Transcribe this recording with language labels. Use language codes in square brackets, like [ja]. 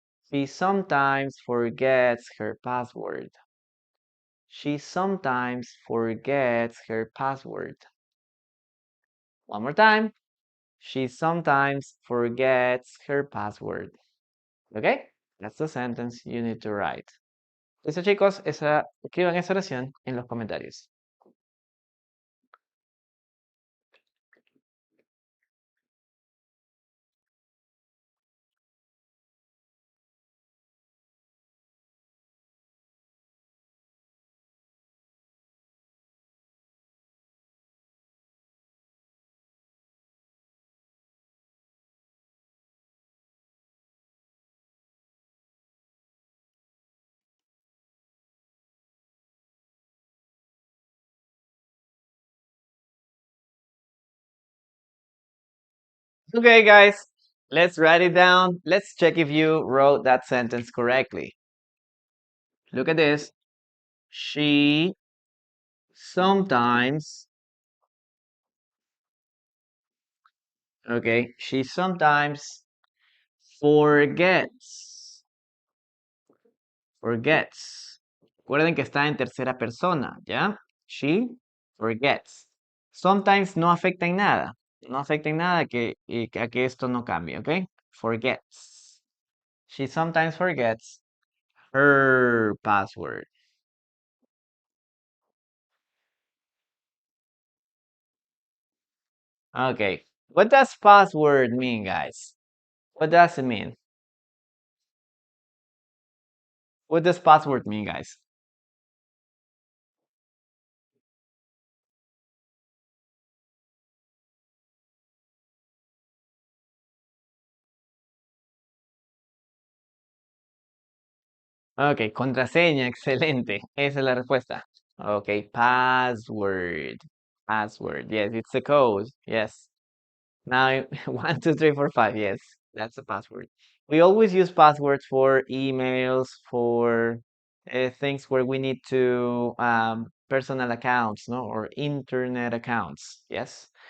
[en] She sometimes forgets her password. She sometimes forgets her password. One more time. She sometimes forgets her password. Okay? That's the sentence you need to write. [es] Listo, chicos, escriban esa oración en los comentarios. [en] Okay, guys, let's write it down. Let's check if you wrote that sentence correctly. Look at this. She sometimes, okay, she sometimes forgets. Forgets. [es] Recuerden que está en tercera persona, ¿ya? [en] She forgets. [es] Sometimes no afecta en nada. No afecta en nada a que esto no cambie, ¿ok? [en] Forgets. She sometimes forgets her password. Okay. What does password mean, guys? What does it mean? What does password mean, guys? [es] Ok, contraseña, excelente. Esa es la respuesta. Ok, password. Password. [en] Yes, it's a code. Yes. Now, 1, 2, 3, 4, 5. Yes, that's a password. We always use passwords for emails, for things where we need to personal accounts, no, or internet accounts. Yes.